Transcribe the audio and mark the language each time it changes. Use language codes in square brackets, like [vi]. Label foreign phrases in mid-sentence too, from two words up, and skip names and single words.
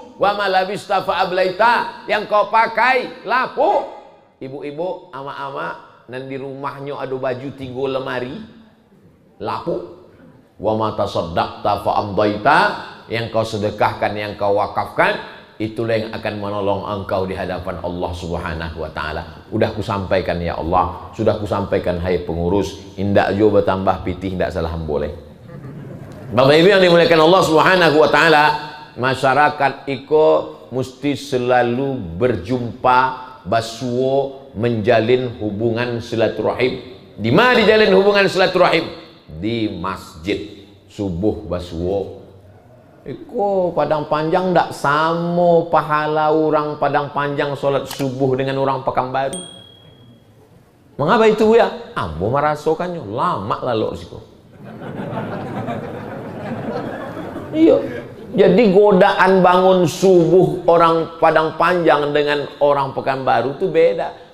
[ar] وما لبست فأبليت, [id] yang kau pakai lapuk, ibu-ibu, ama-ama, dan di rumahnya ada baju 3 lemari, lapuk. [ar] وما تصدقت فأمضيت, [id] yang kau sedekahkan, yang kau wakafkan, itulah yang akan menolong engkau di hadapan Allah [ar] سبحانه وتعالى. [min] Udah kusampaikan ya Allah, sudah kusampaikan hai pengurus, indak jo bertambah pitih, ndak salah boleh. [id] Bapak Ibu yang dimuliakan Allah [ar] سبحانه وتعالى, [id] masyarakat iko mesti selalu berjumpa, basuo, menjalin hubungan silaturahim. Di mana dijalin hubungan silaturahim? Di masjid. Subuh basuo. [min] Iko Padang Panjang ndak sama pahala orang Padang Panjang sholat subuh dengan orang Pekanbaru. [id] Mengapa itu ya? [min] Ambo merasakannya lama lalu siko. [id] Iya. Jadi godaan bangun subuh orang Padang Panjang dengan orang Pekanbaru itu beda.